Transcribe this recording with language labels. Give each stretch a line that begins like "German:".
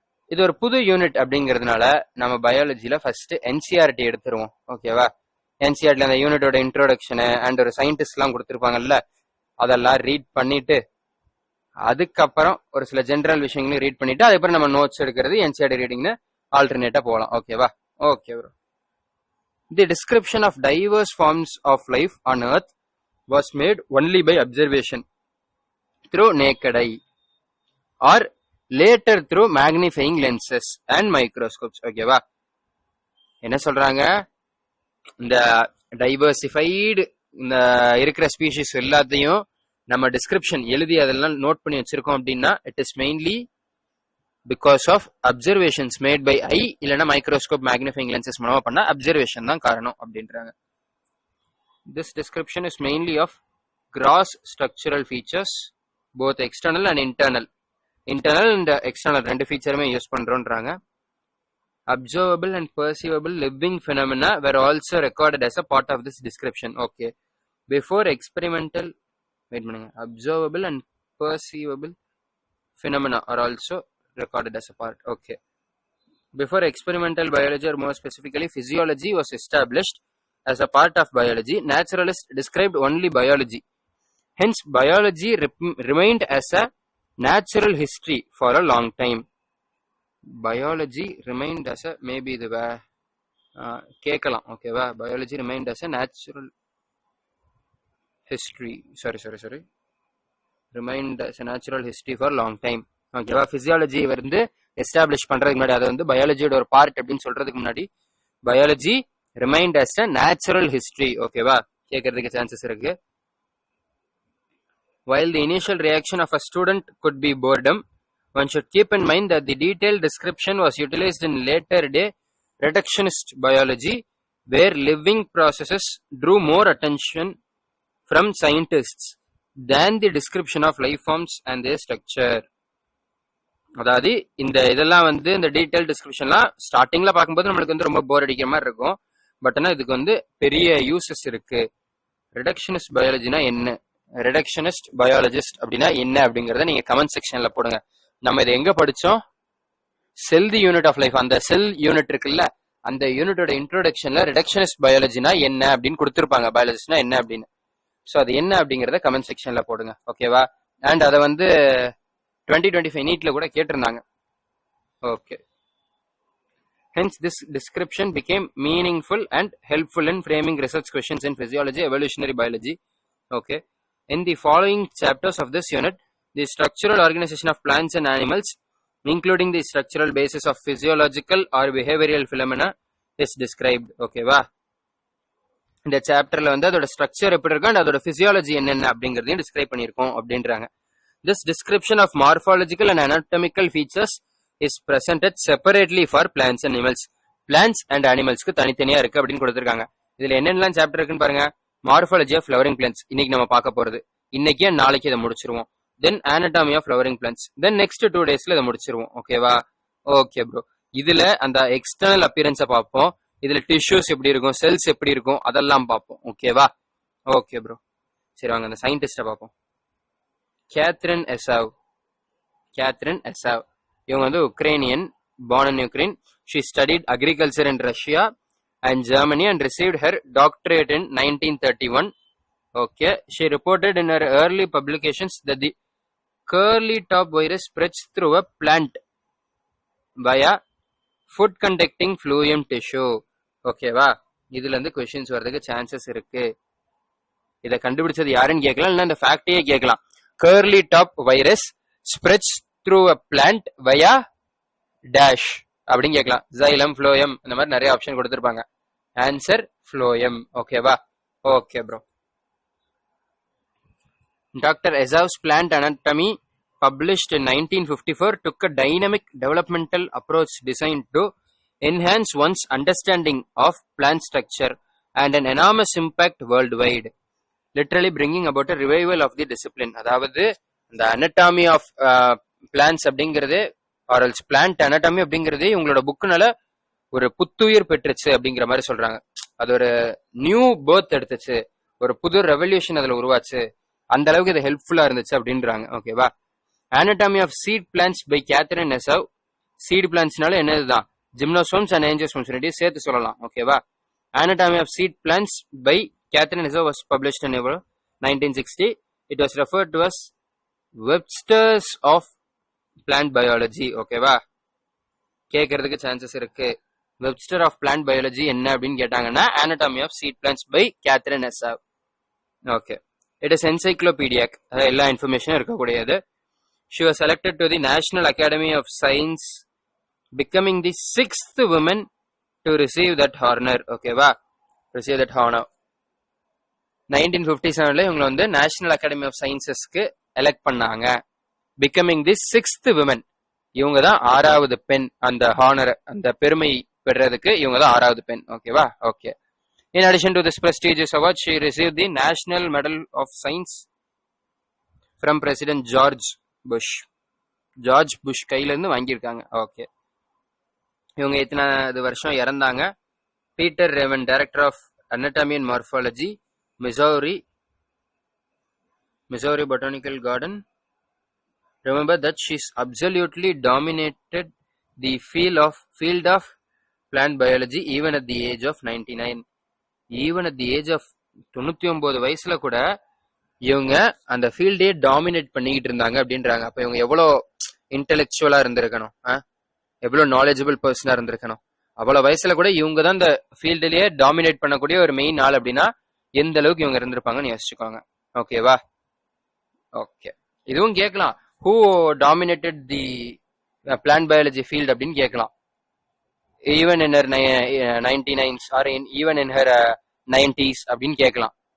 Tamil: இது ஒரு புது யூனிட் அப்படிங்கிறதுனால நம்ம பயாலஜியில ஃபர்ஸ்ட் என்சிஆர்டி எடுத்துருவோம். ஓகேவா? என்சிஆர்டில அந்த யூனிட்டோட இன்ட்ரோடக்ஷனு அண்ட் ஒரு சயின்டிஸ்ட் எல்லாம் கொடுத்துருப்பாங்கல்ல, அதெல்லாம் ரீட் பண்ணிட்டு அதுக்கப்புறம் ஒரு சில ஜென்ரல் விஷயங்களையும் ரீட் பண்ணிட்டு அதுக்கப்புறம் நம்ம நோட்ஸ் எடுக்கிறது என்சிஆர்டி ரீடிங்னு ஆல்டர்னேட்டா போகலாம். ஓகேவா? Okay bro.
English: The description of diverse forms of life on Earth was made only by observation through naked eye or later through magnifying lenses and microscopes.
Tamil: ஓகேவா? என்ன சொல்றாங்க? இந்த டைவர்சிஃபைடு இந்த இருக்கிற ஸ்பீஷிஸ் எல்லாத்தையும் நம்ம டிஸ்கிரிப்ஷன் எழுதி அதெல்லாம் நோட் பண்ணி வச்சிருக்கோம் அப்படின்னா
English: it is mainly because of observations made by eye
Tamil: இல்லனா microscope magnifying lenses மூலமா பண்ண அப்சர்வேஷன் தான் காரணம் அப்படின்றாங்க.
English: This description is mainly of gross structural features, both external and internal and external
Tamil: ரெண்டு ஃபீச்சருமே use பண்றோம்ன்றாங்க.
English: Observable and perceivable living phenomena were also recorded as a part of this description. Okay, before experimental observable and perceivable phenomena are also recorded as a part. Okay, before experimental biology, or more specifically physiology, was established as a part of biology, naturalists described only biology. Hence biology remained as a natural history for a long time. Biology remained as a maybe
Tamil: இது கேட்கலாம். ஓகேவா?
English: biology remained as a natural history, sorry remained as a natural history for a long time.
Tamil: ஓகேவா? Physiology வந்து establish பண்றதுக்கு முன்னாடி, அது வந்து பயாலஜியோட ஒரு பார்ட் அப்படின்னு சொல்றதுக்கு முன்னாடி biology remind as a natural history. ஓகேவா? கேட்கறதுக்கு சான்சஸ் இருக்கு.
English: While the initial reaction of a student could be boredom, one should keep in mind that the detailed description was utilized in later day reductionist biology, where living processes drew more attention from scientists than the description of life forms and their structure.
Tamil: அதாவது இந்த இதெல்லாம் வந்து இந்த detail டிஸ்கிரிப்ஷன்லாம் ஸ்டார்டிங்ல பார்க்கும்போது நம்மளுக்கு வந்து ரொம்ப போர் அடிக்கிற மாதிரி இருக்கும். பட் ஆனால் இதுக்கு வந்து பெரிய யூசஸ் இருக்கு. ரிடக்ஷனிஸ்ட் பயாலஜினா என்ன, ரிடக்ஷனிஸ்ட் பயாலஜிஸ்ட் அப்படின்னா என்ன அப்படிங்கறத நீங்க கமெண்ட் செக்ஷன்ல போடுங்க. நம்ம இதை எங்க படிச்சோம்? செல் தி யூனிட் ஆஃப் லைஃப், அந்த செல் யூனிட் இருக்குல்ல, அந்த யூனிட்டோட இன்ட்ரோடக்ஷன்ல ரிடக்ஷனிஸ்ட் பயாலஜினா என்ன அப்படின்னு கொடுத்துருப்பாங்க, பயாலஜிஸ்ட்னா என்ன அப்படின்னு. ஸோ அது என்ன அப்படிங்கறத கமெண்ட் செக்ஷன்ல போடுங்க, ஓகேவா. அண்ட் அதை வந்து 2025 நீட்ல கூட கேட்டிருந்தாங்க.
English: Okay. Hence, this description became meaningful and helpful in framing research questions in physiology, evolutionary biology. Okay. In the following chapters of this unit, the structural organization of plants and animals, including the structural basis of physiological or behavioral phenomena, is described. Okay, வா.
Tamil: இந்த சாப்டர்ல வந்து அதோட structure எப்படி இருக்கும் and அதோட physiology என்னென்ன அப்படிங்கறதையும் டிஸ்கிரைப் பண்ணியிருக்கோம் அப்படின்றாங்க.
English: This description of morphological and anatomical features is presented separately for plants and animals.
Tamil: Plants and animalsக்கு தனித்தனியா இருக்கு அப்படின்னு கொடுத்திருக்காங்க. இதுல என்னென்னலாம் சாப்டர் இருக்குன்னு பாருங்க. மார்ஃபாலஜி ஆஃப் ஃப்ளவரிங் பிளான்ட்ஸ் இன்னைக்கு நம்ம பார்க்க போறது. இன்னைக்கு நாளைக்கு இதை முடிச்சிருவோம். தென் anatomy of flowering plants, then next 2 டேஸ்ல இதை முடிச்சிருவோம். ஓகேவா. Okay bro. இதுல அந்த எக்ஸ்டர்னல் அப்பியரன்ஸை பார்ப்போம். இதுல டிஷ்யூஸ் எப்படி இருக்கும், செல்ஸ் எப்படி இருக்கும், அதெல்லாம் பார்ப்போம். ஓகேவா. Okay bro. சரி வாங்க அந்த சயின்டிஸ்ட பார்ப்போம். கேத்ரின் எசாவ். கேத்ரின் எசாவ் இவங்க வந்து Ukrainian, born in Ukraine.
English: She studied agriculture in Russia and Germany and received her doctorate in 1931. Okay, she reported in her early publications that the curly top virus spreads through a plant via food conducting phloem tissue.
Tamil: ஓகேவா. இதுல இருந்து questions வரதுக்கு chances இருக்கு. இத கண்டுபிடிச்சது யாருன்னு கேட்கலாம், இல்ல இந்த ஃபேக்டையே கேட்கலாம்.
English: curly top virus spreads through a plant via dash
Tamil: அப்படின்னு கேட்கலாம். xylem, phloem இந்த மாதிரி நிறைய ஆப்ஷன் கொடுத்திருப்பாங்க. Answer phloem. ஓகேவா. Okay bro.
English: Dr. Ezav's plant anatomy, published in 1954, took a dynamic developmental approach designed to enhance one's understanding of plant structure and an enormous impact worldwide, literally bringing about a revival of the discipline.
Tamil: அதாவது இந்த anatomy of plants அப்படிங்கிறது ஆரல்ஸ் plant anatomy அப்படிங்கிறது உங்களோட புக்குனால ஒரு புத்துயிர் பெற்றுச்சு அப்படிங்கிற மாதிரி சொல்றாங்க. அது ஒரு நியூ பர்த் எடுத்துச்சு, ஒரு புது ரெவல்யூஷன் அதுல உருவாச்சு, அந்த அளவுக்கு இது ஹெல்ப்ஃபுல்லா இருந்துச்சு அப்படின்றாங்க. ஓகேவா.
English: anatomy of seed plants by Catherine Esav.
Tamil: Seat பிளான்ட்ஸ்னால என்னதுதான், ஜிம்னோசோம்ஸ் and ஏஞ்சியோஸ்போம்ஸ் ரெண்டையும் சேர்த்து சொல்லலாம். ஓகேவா.
English: anatomy of seed plants by Catherine Esav was published in 1960. It was referred to as Webster's of plant biology.
Tamil: ஓகேவா. கேட்கறதுக்கு சான்சஸ் இருக்கு.
English: Webster of plant biology
Tamil: என்ன அப்படின்னு கேட்டாங்கன்னா
English: anatomy of seed plants by Catherine Esav. Okay. It is encyclopedic,
Tamil: எல்லா இன்ஃபர்மேஷனும் இருக்கக்கூடியது.
English: She was selected to the National Academy of Science, becoming the 6th woman to receive that honor. ஓகேவா. receive that honor.
Tamil: 1957ல இவங்க வந்து national academy of சயின்சஸ்க்கு elect பண்ணாங்க.
English: becoming the 6th woman,
Tamil: இவங்க தான் 6வது பெண். அந்த ஹானர், அந்த பெருமை பெறதுக்கு இவங்க தான் 6வது பெண். ஓகேவா. Okay.
English: In addition to this prestigious award, she received the National Medal of Science from President George Bush.
Tamil: George Bush கையில இருந்து வாங்கியிருக்காங்க. ஓகே. இவங்க எத்தனாவது வருஷம் இறந்தாங்க?
English: Peter Raven, director of anatomy and morphology, Missouri Botanical Garden. Remember that she's absolutely dominated the field of plant biology even at the age of 99. Even at the age of 99
Tamil: வயசுல கூட இவங்க அந்த ஃபீல்டே dominate பண்ணிக்கிட்டு இருந்தாங்க அப்படின்றாங்க. அப்ப இவங்க எவ்வளவு இன்டெலெக்சுவலா இருந்திருக்கணும், எவ்வளவு நாலேஜபிள் பர்சனா இருந்திருக்கணும். அவ்வளவு வயசுல கூட இவங்க தான் இந்த ஃபீல்டுலயே டாமினேட் பண்ணக்கூடிய ஒரு மெயின் ஆள் அப்படின்னா எந்த அளவுக்கு இவங்க இருந்திருப்பாங்கன்னு யோசிச்சுக்கோங்க. ஓகேவா. ஓகே. இதுவும் கேட்கலாம்,
English: who dominated the plant biology field
Tamil: அப்படின்னு கேட்கலாம்.
English: even in her 99s or even in her 90s
Tamil: அப்படின்னு கேட்கலாம்.